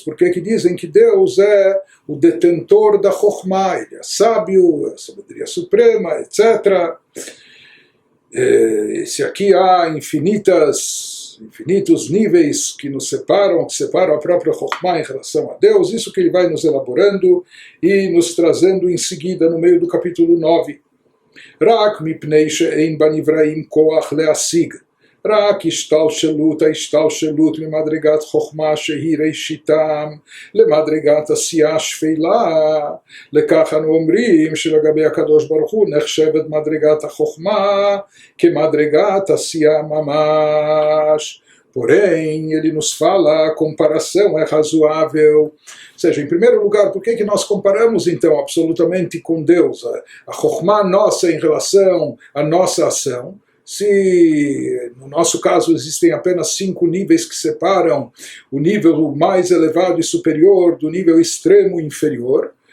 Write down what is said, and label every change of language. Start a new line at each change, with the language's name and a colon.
Portuguese: Por que dizem que Deus é o detentor da Chokhmah, ele é sábio, a sabedoria suprema, etc. Se aqui há infinitos níveis que nos separam, que separam a própria Chokhmah em relação a Deus, isso que ele vai nos elaborando e nos trazendo em seguida no meio do capítulo 9.
Hebrew: רק מפני שאין בנבראים כוח להשיג, רק ההשתלשלות ממדרגת חוכמה שהיא ראשיתם למדרגת עשייה שפלה. לכך אנו אומרים שלגבי הקדוש ברוך הוא נחשבת מדרגת החוכמה כמדרגת עשייה ממש.
Portuguese: Porém, ele nos fala, a comparação é razoável. Ou seja, em primeiro lugar, por que nós comparamos, então, absolutamente com Deus? A Chokhmah nossa em relação à nossa ação. Se, no nosso caso, existem apenas 5 níveis que separam o nível mais elevado e superior do nível extremo e inferior.